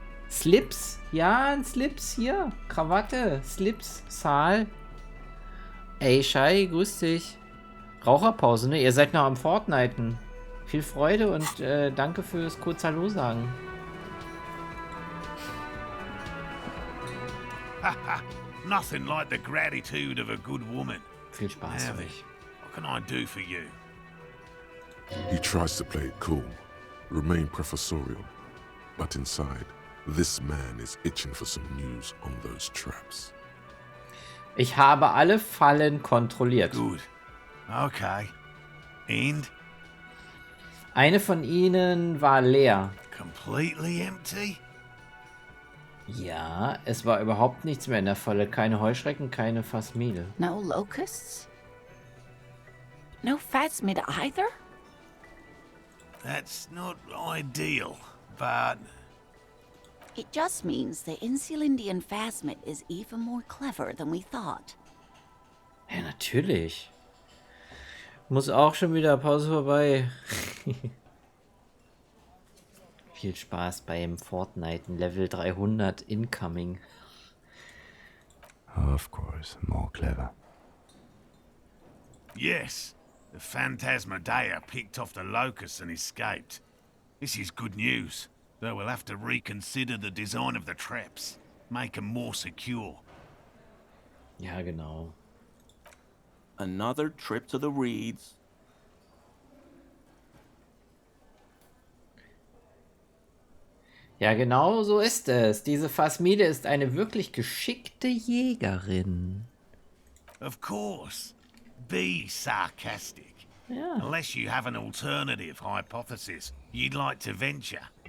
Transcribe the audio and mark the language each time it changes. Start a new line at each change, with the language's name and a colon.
German: Slips? Ja, ein Slips hier. Krawatte, Slips, Saal. Ey, Shai, grüß dich. Raucherpause, ne? Ihr seid noch am Fortniten. Viel Freude und danke fürs kurz Hallo sagen.
English: Haha, nothing like the gratitude of a good woman.
German: Viel Spaß
English: Now
German: für
English: then,
German: euch.
English: what can I do for you? He tries to play it cool, remain professorial, but inside, this man is itching for some news on those traps.
German: Ich habe alle Fallen kontrolliert.
English: Good. Okay. And?
German: Eine von ihnen war leer.
English: Completely empty?
German: Ja, es war überhaupt nichts mehr in der Falle. Keine Heuschrecken, keine Phasmide.
English: No locusts? No phasmid either? That's not ideal, but... It just means the Insulindian phasmid is even more clever than we thought.
German: Ja, natürlich. Muss auch schon wieder Pause vorbei. Viel Spaß beim Fortnite Level 300 incoming.
English: Of course, more clever. Yes, the Phantasmadeia picked off the locusts and escaped. This is good news, though we'll have to reconsider the design of the traps. Make them more secure.
German: Ja, genau.
English: Another trip to the reeds.
German: Ja, genau so ist es. Diese Phasmide ist eine wirklich geschickte Jägerin.
English: Of course. Be sarcastic.
German: Ja.
English: Unless you have an alternative hypothesis you'd like to venture.